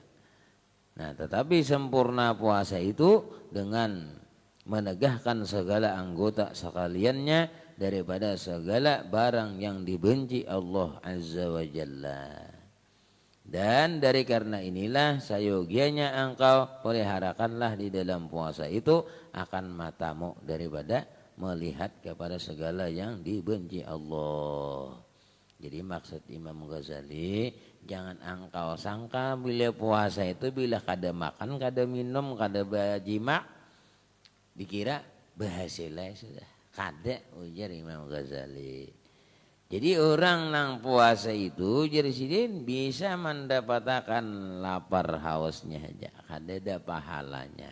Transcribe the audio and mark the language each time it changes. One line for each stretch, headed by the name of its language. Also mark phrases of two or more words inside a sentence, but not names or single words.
Indonesian: Nah, tetapi sempurna puasa itu dengan menegahkan segala anggota sekaliannya daripada segala barang yang dibenci Allah
Arabic: عز وجل.
Indonesian: Dan dari karena inilah sayogianya engkau peliharakanlah di dalam puasa itu akan matamu daripada melihat kepada segala yang dibenci Allah.
Banjar: Jadi maksud Imam Ghazali, jangan engkau sangka bila puasa itu bila kada makan, kada minum, kada berjima, dikira berhasilnya sudah. Kada, ujar Imam Ghazali. Jadi orang nang puasa itu jadi sidin bisa mendapatkan lapar hausnya aja, kada ada pahalanya.